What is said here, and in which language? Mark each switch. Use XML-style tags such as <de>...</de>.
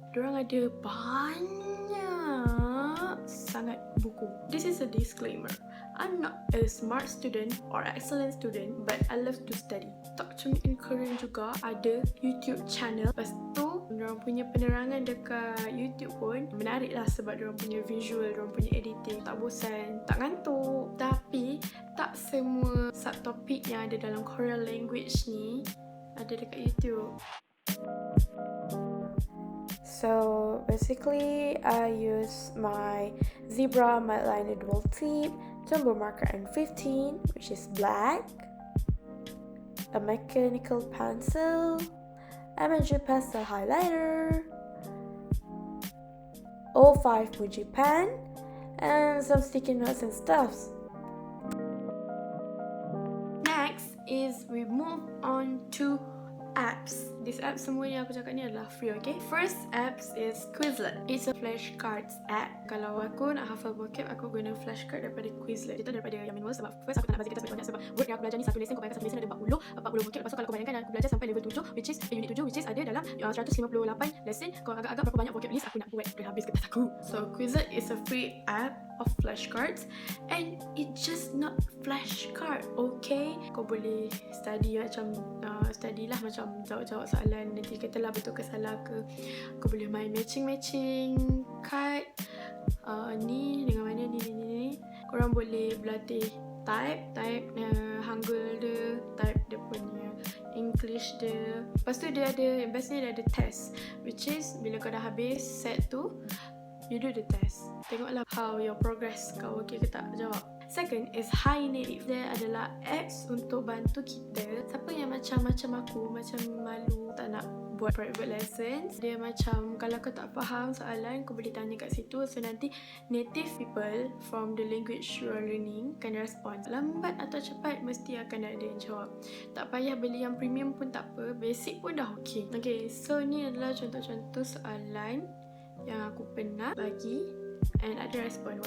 <ms>Diorang ada banyak sangat buku.</ms> <en>This is a disclaimer. I'm not a smart student or excellent student, but I love to study.</en> <ms>Talk to Me in Korean juga ada YouTube channel. Lepas tu, diorang punya penerangan dekat YouTube pun menarik lah sebab diorang punya visual, diorang punya editing. Tak bosan, tak ngantuk. Tapi, tak semua subtopik yang ada dalam Korean language ni ada dekat YouTube.</ms> <en>So basically, I use my zebra matte liner dual tip, jumbo marker M15, which is black, a mechanical pencil, M&G pastel highlighter, 05 Fuji pen, and some sticky notes and stuffs. Next is we move on to apps. These apps</en> <ms>semua yang aku cakap ni adalah free, okay?</ms> <en>First apps is Quizlet. It's a flashcards app.</en> <ms>Kalau aku nak hafal vocab, aku guna flashcard daripada Quizlet. Itu daripada yang manual sebab first aku tak nak bazir kertas banyak sebab word yang aku belajar ni satu lesson, kau bayangkan satu lesson ada 40 vocab. Lepas tu kalau kau bayangkan aku belajar sampai level 7,</ms> <en>which is unit 7, which is</en> <ms>ada dalam 158 lesson. Kau agak-agak berapa banyak vocab list aku nak buat dah habis kertas aku.</ms> <en>So Quizlet is a free app of flashcards and it just not flashcard, okay?</en> <ms>Kau boleh study macam study lah, macam jawab soalan, nanti katalah betul ke salah ke. Kau boleh main matching card, ni dengan mana ni. Korang boleh berlatih type Hangul dia, type dia punya English dia. Lepas tu dia ada, bestnya dia ada test, which is bila kau dah habis set tu,</ms> <en>you do the test.</en> <ms>Tengoklah</ms> <en>how your progress,</en> <ms>kau okay ke tak jawab. Second is Hi Native. Dia adalah apps untuk bantu kita, siapa yang macam aku, macam malu, tak nak buat private lessons. Dia macam kalau kau tak faham soalan, kau boleh tanya kat situ.</ms> <en>So nanti native people from the language you are learning akan respond.</en> <ms>Lambat atau cepat mesti akan ada yang jawab. Tak payah beli yang premium pun tak apa, basic pun dah okay. Okay, so ni adalah contoh-contoh soalan yang aku pernah bagi and ada respon.</ms>